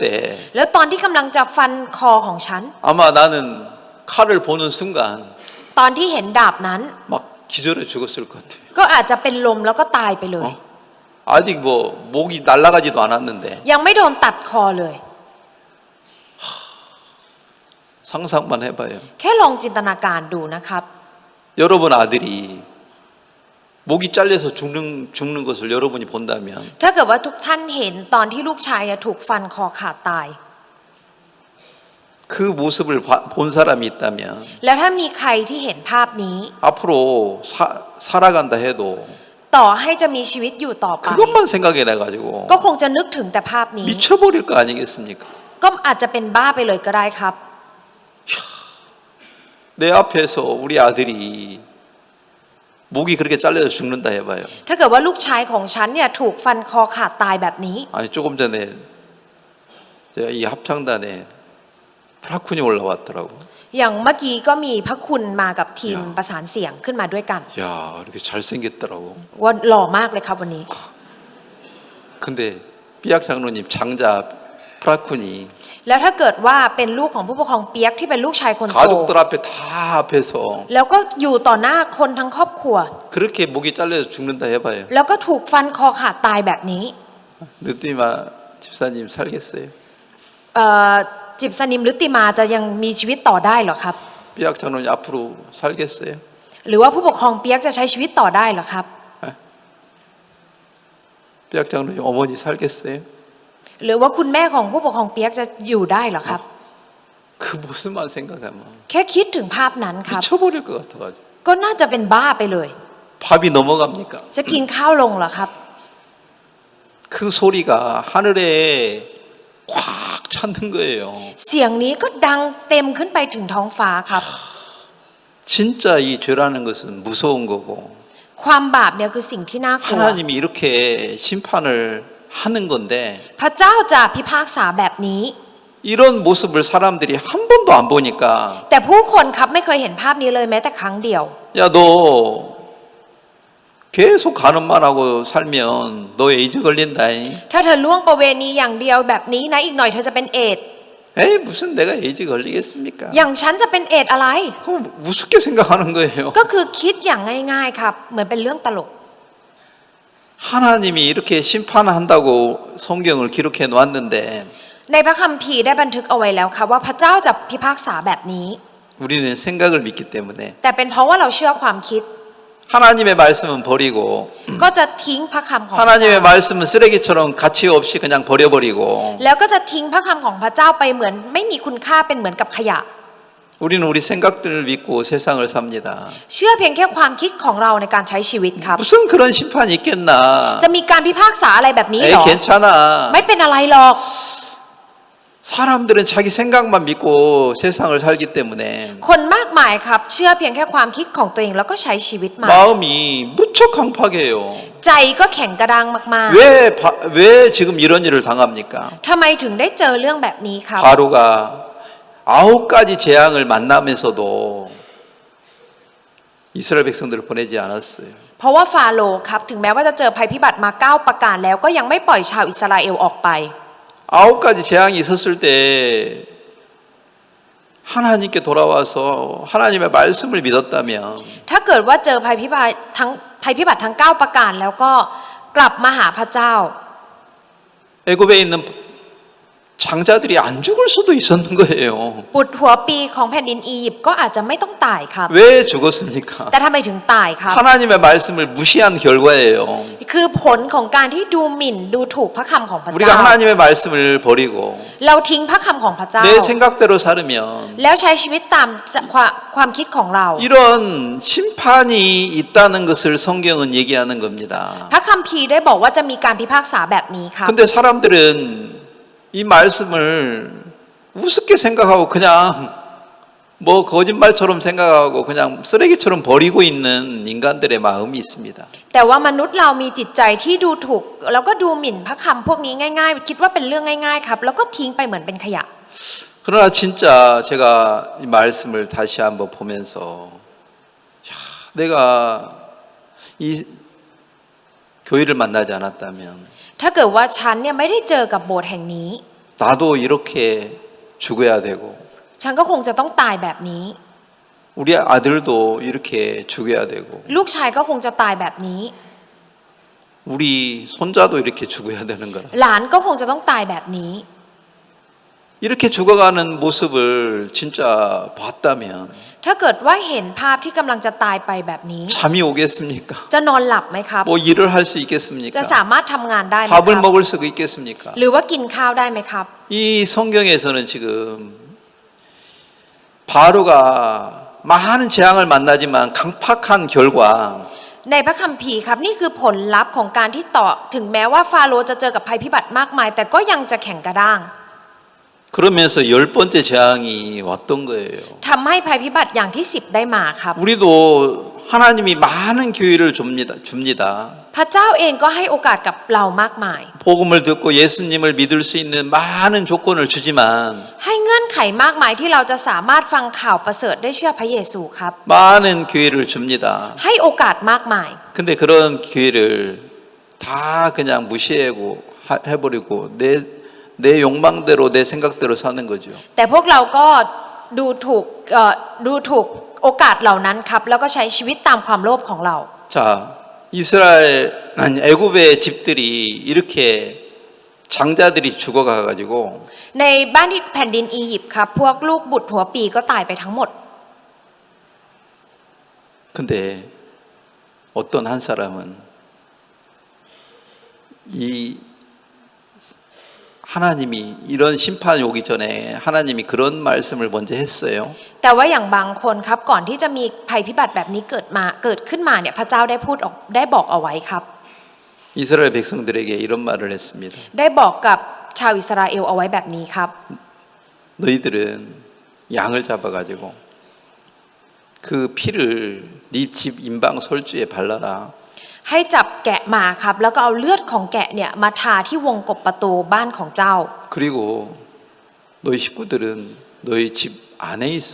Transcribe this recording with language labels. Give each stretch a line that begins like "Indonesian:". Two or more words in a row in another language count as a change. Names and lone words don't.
Thai: แล้วตอนที่กำลังจะฟันคอของฉัน
Korean: 아마 나는 칼을 보는 순간
Thai: ตอนที่เห็นดาบนั้น
Korean: 막 기절해 죽었을 것 같아요.
Thai: ก็อาจจะเป็นลมแล้วก็ตายไปเลย
Korean: 아직 뭐 목이 날아가지도 않았는데
Thai: ยังไม่โดนตัดคอเลย
Korean: 상상만 해봐요.
Thai: แค่ลองจินตนาการดูนะครับ
Korean: 여러분 아들이 목이 잘려서 죽는 것을 여러분이 본다면
Thai: ถ้าเกิดว่าทุกท่านเห็นตอนที่ลูกชายถูกฟันคอขาดตาย
Korean: 그 모습을 본 사람이 있다면
Thai: แล้วถ้ามีใครที่เห็นภาพนี้
Korean: 앞으로 살아간다 해도
Thai: ต่อให้จะมีชีวิตอยู่ต่อไป
Korean: 그것만 생각해내가지고
Thai: ก็คงจะนึกถึงแต่ภาพนี้
Korean: 미쳐버릴 거 아니겠습니까?
Thai: ก็อาจจะเป็นบ้าไปเลยก็ได้ครับ
Korean: 내 앞에서 우리 아들이 목이 그렇게 잘려서 죽는다 해봐요.
Thai: ถ้าเกิดว่าลูกชายของฉันเนี่ยถูกฟันคอขาดตายแบบนี้
Korean: 아니 조금 전에 제가 이 합창단에 프라쿤이 올라왔더라고.
Thai: อย่างเมื่อกี้ก็มีพระคุณมากับทีมประสานเสียงขึ้นมาด้วยกัน
Korean: 야 이렇게 잘생겼더라고.
Thai: ว่าหล่อมากเลยครับวันนี้
Korean: 근데 삐약 장로님 장자 프라쿤이
Thai: แล้วถ้าเกิดว่าเป็นลูกของผู้ปกครองเปียกที่เป็นลูกชายคนโต
Korean: 가족들 앞에 다 앞에서
Thai: แล้วก็อยู่ต่อหน้าคนทั้งครอบครัว
Korean: 그렇게 목이 잘려서 죽는다 해봐요.
Thai: แล้วก็ถูกฟันคอขาดตายแบบนี้
Korean: 느띠마 집사님 살겠어요?
Thai: จิบสนิมหรือติมาจะยังมีชีวิตต่อได้เหรอครับ
Korean: 삐약 장로님 앞으로 살겠어요?
Thai: หรือว่าผู้ปกครองเปียกจะใช้ชีวิตต่อได้เหรอครับ
Korean: 삐약 장로님 어머니 살겠어요?
Thai: หรือว่าคุณแม่ของผู้ปกครองเปียกจะอยู่ได้เหรอครับ
Korean: 그 모습만 생각하면
Thai: แค่คิดถึงภาพนั้นครับ
Korean: 미쳐버릴 것 같아가지고
Thai: ก็น่าจะเป็นบ้าไปเลย
Korean: 밥이 넘어갑니까?
Thai: จะกินข้าวลงเหรอครับ
Korean: 그 소리가 하늘에 꽉 찼는 거예요.
Thai: เสียงนี้ก็ดังเต็มขึ้นไปถึงท้องฟ้าครับ
Korean: 진짜 이 죄라는 것은 무서운 거고
Thai: ความบาปเนี่ยคือสิ่งที่น่ากลัว
Korean: 하나님이 이렇게 심판을 하는 건데
Thai: พระเจ้าจะพิพากษาแบบนี้
Korean: 이런 모습을 사람들이 한 번도 안 보니까
Thai: แต่ผู้คนครับไม่เคยเห็นภาพนี้เลยแม้แต่ครั้งเดียว
Korean: 야 너 계속 가늠만 하고 살면 너 에이즈 걸린다.
Thai: ถ้าเธอล่วงประเวณีอย่างเดียวแบบนี้นะอีกหน่อยเธอจะเป็นเอดส์
Korean: 에이 무슨 내가 에이즈 걸리겠습니까?
Thai: อย่างฉันจะเป็นเอดส์อะไร
Korean: 그거 우습게 생각하는 거예요.
Thai: ก็คือคิดอย่างง่ายๆครับเหมือนเป็นเรื่องตลก
Korean: 하나님이 이렇게 심판한다고 성경을 기록해 놓았는데
Thai: ในพระคัมภีร์ได้บันทึกเอาไว้แล้วครับว่าพระเจ้าจะพิพากษาแบบนี้
Korean: 우리는 생각을 믿기 때문에
Thai: แต่เป็นเพราะว่าเราเชื่อความคิด
Korean: 하나님의 말씀은 버리고
Thai: ก็จะทิ้งพระคำของพระเจ้า
Korean: 하나님의 말씀은 쓰레기처럼 가치 없이 그냥 버려버리고
Thai: แล้วก็จะทิ้งพระคำของพระเจ้าไปเหมือนไม่มีคุณค่าเป็นเหมือนกับขยะ
Korean: 우리는 우리 생각들을 믿고 세상을 삽니다.
Thai: เชื่อเพียงแค่ความคิดของเราในการใช้ชีวิตครับ
Korean: 무슨 그런 심판이 있겠나?
Thai: จะมีการพิพากษาอะไรแบบนี้ 에이 หรอ
Korean: 괜찮아.
Thai: ไม่เป็นอะไรหรอก
Korean: 사람들은 자기 생각만 믿고 세상을 살기 때문에
Thai: คนมากมายครับเชื่อเพียงแค่ความคิดของตัวเองแล้วก็ใช้ชีวิตมา
Korean: 마음이 무척 강팍해요.
Thai: ใจก็แข็งกระด้างมาก
Korean: 왜 지금 이런 일을 당합니까?
Thai: ๆทำไมถึงได้เจอเรื่องแบบนี้ครับ
Korean: 바로가 9가지 재앙을 만나면서도 이스라엘 백성들을 보내지 않았어요.
Thai: เพราะว่าฟาโรห์ครับถึงแม้ว่าจะเจอภัยพิบัติมา9ประการแล้วก็ยังไม่ปล่อยชาวอิสราเอลออกไป
Korean: 9가지 재앙이 있었을 때 하나님께 돌아와서 하나님의 말씀을 믿었다면
Thai: ถ้าเกิดว่าเจอภัยพิบัติทั้ง9ประการแล้วก็กลับมาหาพระเจ้า
Korean: 애굽에 있는 장자들이 안 죽을 수도 있었는 거예요.
Thai: บุตรหัวปีของแผ่นดินอียิปต์ก็อาจจะไม่ต้องตายครับ
Korean: 왜 죽었습니까?
Thai: แต่ทำไมถึงตายครับ
Korean: 하나님의 말씀을 무시한 결과예요.
Thai: คือผลของการที่ดูหมิ่นดูถูกพระคำของพระ
Korean: 우리가
Thai: เจ้า
Korean: 하나님의 말씀을 버리고
Thai: เราทิ้งพระคำของพระเจ้า
Korean: 내 생각대로 살으면
Thai: แล้วใช้ชีวิตตามความคิดของเรา
Korean: 이런 심판이 있다는 것을 성경은 얘기하는 겁니다.
Thai: พระคัมภีร์ได้บอกว่าจะมีการพิพากษาแบบนี้ครับ
Korean: 근데 사람들은 이 말씀을 우습게 생각하고 그냥 뭐 거짓말처럼 생각하고 그냥 쓰레기처럼 버리고 있는 인간들의 마음이 있습니다.
Thai: แต่ว่ามนุษย์เรามีจิตใจที่ดูถูกแล้วก็ดูหมิ่นพระคำพวกนี้ง่ายๆ คิดว่าเป็นเรื่องง่ายๆครับแล้วก็ทิ้งไปเหมือนเป็นขยะ
Korean: 그러나 진짜 제가 이 말씀을 다시 한번 보면서 야, 내가 이 교회를 만나지 않았다면
Thai: ถ้าเกิดว่าฉันเนี่ยไม่ได้เจอกับโบสถ์แห่งนี้
Korean: 나도 이렇게 죽어야 되고
Thai: ฉันก็คงจะต้องตายแบบนี้
Korean: 우리 아들도 이렇게 죽어야 되고
Thai: ลูกชายก็คงจะตายแบบนี้
Korean: 우리 손자도 이렇게 죽어야 되는 거라.
Thai: หลานก็คงจะต้องตายแบบนี้
Korean: 이렇게 죽어가는 모습을 진짜 봤다면
Thai: ถ้าเกิดว่าเห็นภาพที่กำลังจะตายไปแบบนี้
Korean: 잠이 오겠습니까?
Thai: จะนอนหลับไหมครับ
Korean: 뭐 일을 할 수
Thai: จะ
Korean: 있겠습니까?
Thai: สามารถทำงานได้ไหมค
Korean: 밥을
Thai: รับ
Korean: 먹을 수 있겠습니까?
Thai: หรือว่ากินข้าวได้ไหมครับ
Korean: 이 성경에서는 지금 바로가 많은 재앙을 만나지만 강팍한 결과
Thai: ในพระคัมภีร์ครับนี่คือผลลัพธ์ของการที่ต่อถึงแม้ว่าฟาโรห์จะเจอกับภัยพิบัติมากมาย แต่ก็ยังจะแข็งกระด้าง
Korean: 그러면서 10번째 재앙이 왔던 거예요.
Thai: ทำให้ภัยพิบัติอย่างที่ 10 ได้มาครับ
Korean: 우리도 하나님이 많은 기회를 줍니다.
Thai: พระเจ้าเองก็ให้โอกาสกับเรามากมาย
Korean: 복음을 듣고 예수님을 믿을 수 있는 많은 조건을 주지만
Thai: ให้เงื่อนไขมากมายที่เราจะสามารถฟังข่าวประเสริฐได้เชื่อพระเยซูครับ
Korean: 많은 기회를 줍니다.
Thai: ให้โอกาสมากมาย
Korean: 근데 그런 기회를 다 그냥 무시하고 해버리고 내 욕망대로 내 생각대로 사는 거죠.
Thai: แต่พวกเราก็ดูถูกโอกาสเหล่านั้นครับแล้วก็ใช้ชีวิตตามความโลภของเรา
Korean: 자, 이스라엘 애굽의 집들이 이렇게 장자들이 죽어가 가지고
Thai: ในบ้านที่แผ่นดินอียิปต์ครับพวกลูกบุตรหัวปีก็ตายไปทั้งหมด
Korean: 근데 어떤 한 사람은 이 하나님이 이런 심판이 오기 전에 하나님이 그런 말씀을 먼저 했어요.
Thai: แต่ว่าอย่างบางคนครับก่อนที่จะมีภัยพิบัติแบบนี้เกิดขึ้นมาเนี่ยพระเจ้าได้บอกเอาไว้ครับ
Korean: 이스라엘 백성들에게 이런 말을 했습니다.
Thai: ได้บอกกับชาวอิสราเอลเอาไว้แบบนี้ครับ
Korean: 너희들은 양을 잡아가지고 그 피를 네 집 인방 솔주에 발라라.
Thai: ให้จับแกะมาครับแล้วก็เอาเลือดของแกะเนี่ยมาทาที่วงกบประตูบ้านของเจ้า
Korean: 그리고 너희 식구들은 너희 집 안에 있어.